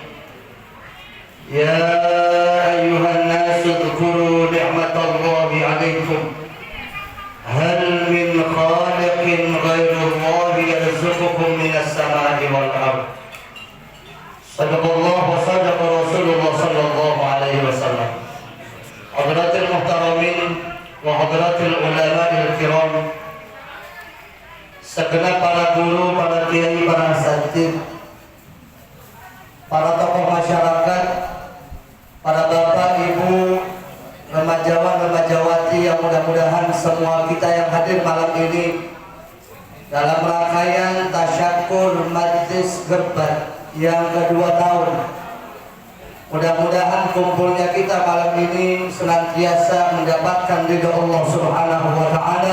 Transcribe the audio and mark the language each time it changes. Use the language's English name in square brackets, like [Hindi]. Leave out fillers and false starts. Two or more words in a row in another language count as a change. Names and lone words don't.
[Arabic] يا أيها الناس اذكروا نعمة الله عليكم هل من خالق غير الله يرزقكم من السماء والأرض. صدق الله وصدق رسول الله صلى الله عليه وسلم. حضرة المحترمين وحضرة العلماء الكرام, [Indonesian] segenap para guru, para kiai, para asatidz, para tokoh masyarakat, para bapak, ibu, remajawan, remajawati yang mudah-mudahan semua kita yang hadir malam ini dalam rangkaian tasyakur Majlis Gerbat yang kedua tahun. Mudah-mudahan kumpulnya kita malam ini senantiasa mendapatkan ridho Allah [Arabic] سبحانه وتعالى.